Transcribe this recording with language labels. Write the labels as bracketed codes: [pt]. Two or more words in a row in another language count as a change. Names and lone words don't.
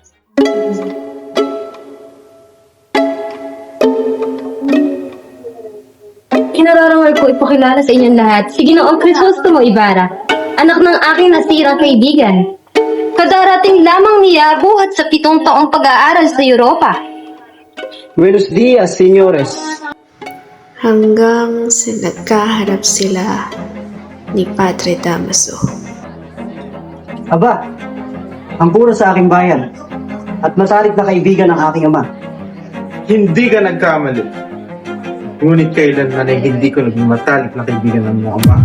[tl] Kinararangal ko ipakilala sa inyong lahat si Ginoong Crisostomo Ibarra, anak ng aking nasirang kaibigan. Kadarating lamang niya buhat sa 7 taong pag-aaral sa Europa. [es] Buenos dias, señores. [tl] Hanggang sa nagkaharap sila ni Padre Damaso. Aba, ang puro sa aking bayan at matalik na kaibigan ng aking ama. Hindi ka nagkamali. Ngunit kailanman ay hindi ko naging matalik na kaibigan ng mga ama.